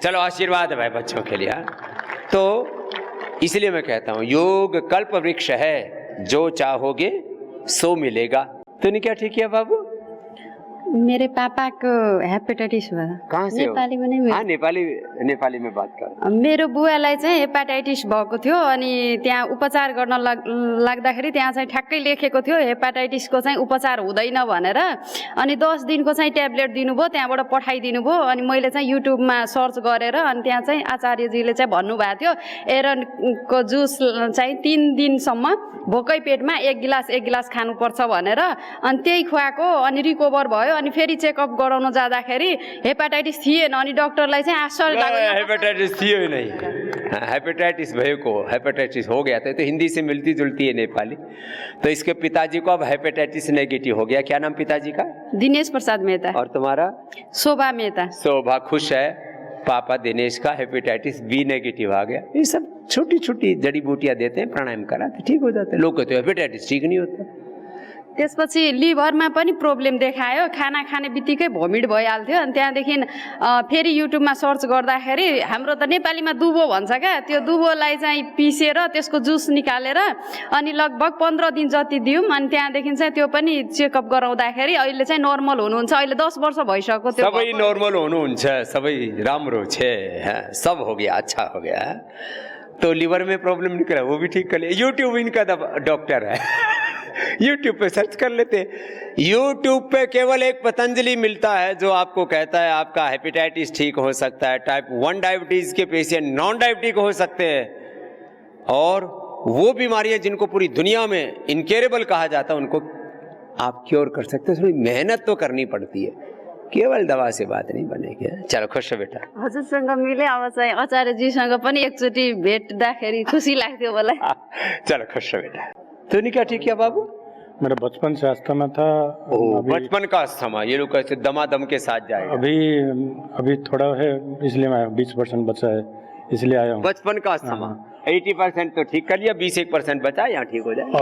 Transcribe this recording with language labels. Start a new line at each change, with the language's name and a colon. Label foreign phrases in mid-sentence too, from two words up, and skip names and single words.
Hindi: चलो आशीर्वाद है भाई बच्चों के लिए। तो इसलिए मैं कहता हूँ योग कल्प वृक्ष है, जो चाहोगे सो मिलेगा। तूने क्या ठीक किया बाबू? मेरे पापा को हेपाटाइटिस हुआ था। कहाँ से हो? नेपाली में नहीं। हाँ, नेपाली में बात कर।
Nepali: मेरो बुवालाई चाहिँ हेपाटाइटिस भएको थियो अनि त्यहाँ उपचार गर्न लाग्दाखेरि त्यहाँ चाहिँ ठ्याक्कै लेखेको थियो हेपाटाइटिसको चाहिँ उपचार हुँदैन भनेर। अनि 10 दिनको चाहिँ ट्याब्लेट दिनुभयो, त्यहाँबाट पठाइदिनु भयो। अनि मैले चाहिँ युट्युबमा सर्च गरेर अनि त्यहाँ चाहिँ आचार्यजीले चाहिँ भन्नुभएको थियो एरनको जुस चाहिँ 3 दिनसम्म भोकै पेटमा 1 गिलास खानुपर्छ भनेर। अनि त्यही खुवाएको अनि रिकभर भयो। अनि फेरि चेकअप गराउन जाँदाखेरि हेपाटाइटिस थिएन। अनि डाक्टरलाई चाहिँ आश्चर्य लाग्यो,
Hindi: हेपेटाइटिस थियो ही नहीं।
Nepali: हेपेटाइटिस भएको,
Hindi: हेपेटाइटिस हो गया था। तो हिंदी से मिलती जुलती है नेपाली। तो इसके पिताजी को अब
English: hepatitis negative
Hindi: हो गया। क्या नाम पिताजी का? दिनेश प्रसाद मेहता। और तुम्हारा? शोभा मेहता। शोभा। खुश है पापा दिनेश का
English: hepatitis B negative
Hindi: आ गया। ये सब छोटी छोटी जड़ी बूटियां देते हैं, प्राणायाम कराते, ठीक हो जाते हैं। लोग कहते हैं हेपेटाइटिस ठीक नहीं होता।
Nepali: त्यसपछि लिभरमा पनि प्रब्लम देखायो, खाना खाने बित्तिकै भोमिट भइहाल्थ्यो। अनि त्यहाँदेखि फेरि युट्युबमा सर्च गर्दाखेरि हाम्रो त नेपालीमा दुबो भन्छ क्या, त्यो दुबोलाई चाहिँ पिसेर त्यसको जुस निकालेर अनि लगभग 15 दिन जति दियौँ। अनि त्यहाँदेखि चाहिँ त्यो पनि चेकअप गराउँदाखेरि अहिले चाहिँ नर्मल हुनुहुन्छ। अहिले 10 वर्ष भइसक्यो। त्यो सबै नर्मल हुनुहुन्छ, सबै राम्रो छे,
Hindi: सब हो गया, अच्छा हो गया। तो लिवर में प्रॉब्लम निकला, वो भी ठीक कर लिया। यूट्यूब इनका डॉक्टर है। यूट्यूब पे सर्च कर लेते। यूट्यूब पे केवल एक पतंजलि मिलता है जो आपको कहता है आपका हेपेटाइटिस ठीक हो सकता है,
English: type 1 diabetes
Hindi: के पेशेंट
English: non diabetic
Hindi: हो सकते हैं, और वो बीमारियां जिनको पूरी दुनिया में इनक्योरेबल कहा जाता है उनको आप क्योर कर सकते हैं। थोड़ी मेहनत तो करनी पड़ती है, केवल दवा से बात नहीं बनेगी। चलो खुश हो बेटा।
Nepali: हजुरसँग मिले। अब चाहिँ आचार्यजीसँग पनि एकचोटि भेट्दाखेरि खुसी लाग्थ्यो मलाई।
Hindi: चलो खुश हो बेटा। तूने क्या ठीक किया बाबू? मेरा बचपन से अस्थमा था। बचपन का अस्थमा, ये लोग कैसे दमादम के साथ जाएगा। अभी थोड़ा है, इसलिए मैं 20% बचा है, इसलिए आया हूँ। बचपन का अस्थमा 80% तो ठीक कर लिया, 20-1% बचा, यहाँ ठीक हो जाए।